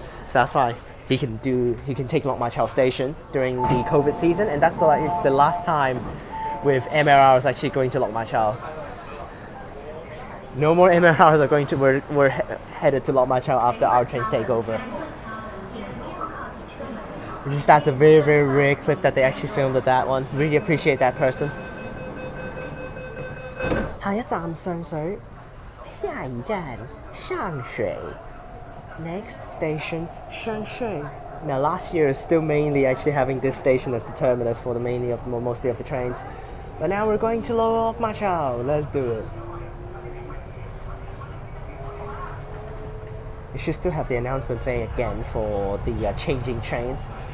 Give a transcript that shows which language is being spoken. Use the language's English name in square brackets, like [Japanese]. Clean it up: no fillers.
[English] So that's why he can take Lok Ma Chau station during the COVID season, and that's the last time with MLRs actually going to Lok Ma Chau. No more MLRs are we're headed to Lok Ma Chau after our trains take over. Just that's a very, very rare clip that they actually filmed at that one. Really appreciate that person. [Cantonese] 下一站上水，下一站上水。 [English] Next station, Sheng Shui. Now last year is still mainly actually having this station as the terminus for mostly of the trains. But now we're going to Lok Ma Chau. Let's do it. You should still have the announcement playing again for the changing trains.